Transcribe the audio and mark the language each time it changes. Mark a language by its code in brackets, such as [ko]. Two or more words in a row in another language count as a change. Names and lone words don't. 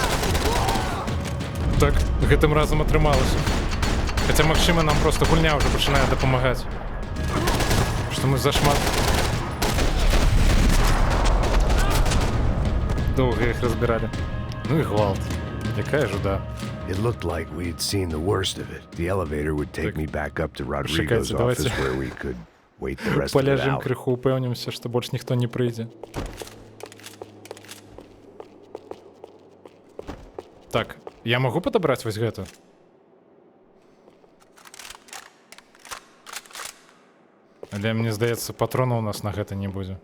[be] Так, гэтым разам атрымалася. Хаця, магчыма, нам просто гульня ўжо пачынае дапамагаць. Што мы зашмат доўга іх разбіралі. Ну і гвалт. Якая жуда. [en] It looked like we had seen the worst of it. The elevator would take me back up to Rodrigo's office where we could wait the rest of it [be] Поляжем [en] out. [be] крыху, упэўнімся, што больш ніхто не прыйдзе. Так, я магу падабраць вось гэта? Але мне здаецца, патрона ў нас на гэта не будзе.